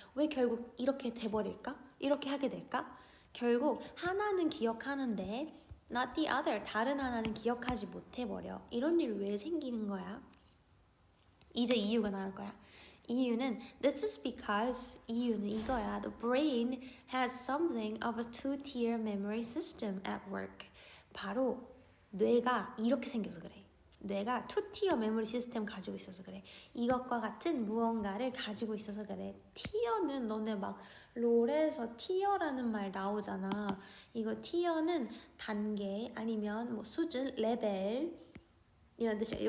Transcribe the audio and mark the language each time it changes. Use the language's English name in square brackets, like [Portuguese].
[Korean] 왜 결국 이렇게 돼버릴까? 이렇게 하게 될까? 결국 하나는 기억하는데 [English] not the other, [Korean] 다른 하나는 기억하지 못해버려. 이런 일 왜 생기는 거야? 이제 이유가 나올 거야. 이유는 [English] this is because, [Korean] 이유는 이거야. [English] The brain has something of a two-tier memory system at work. [Korean] 바로 뇌가 이렇게 생겨서 그래. 뇌가 투티어 메모리 시스템 가지고 있어서 그래. 이것과 같은 무언가를 가지고 있어서 그래. 티어는 너네 막 롤에서 티어라는 말 나오잖아. 이거 티어는 단계 아니면 수준, 레벨 이런 뜻이야.